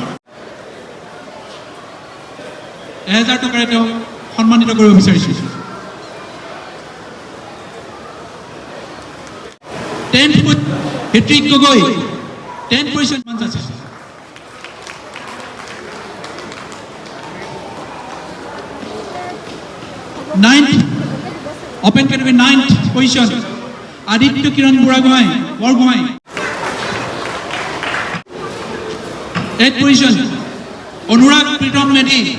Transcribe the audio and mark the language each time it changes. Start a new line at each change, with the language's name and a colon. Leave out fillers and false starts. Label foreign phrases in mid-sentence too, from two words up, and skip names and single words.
Assamese: 1000 টকাৰে তেওঁ সন্মানিত কৰিব বিচাৰিছোঁ। 10th Hetrik Gogoi,
English: 10th position
Assamese: মান যাচিছোঁ।
English: 9th, open category 9th position, Aditya Kiran Buragohain, Borgohain. 8th position, Anurag Pritam Medi.